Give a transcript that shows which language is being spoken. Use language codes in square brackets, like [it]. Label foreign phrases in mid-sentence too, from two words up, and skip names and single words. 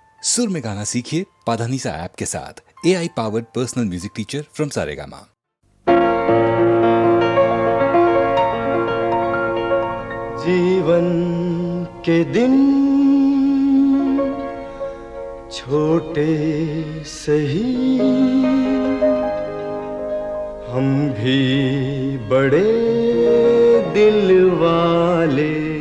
[hi] सुर में गाना सीखिए पाधानीसा ऐप के साथ। [en] AI powered personal music teacher from Saregama. [hi] जीवन के दिन छोटे सही, हम भी बड़े दिल वाले।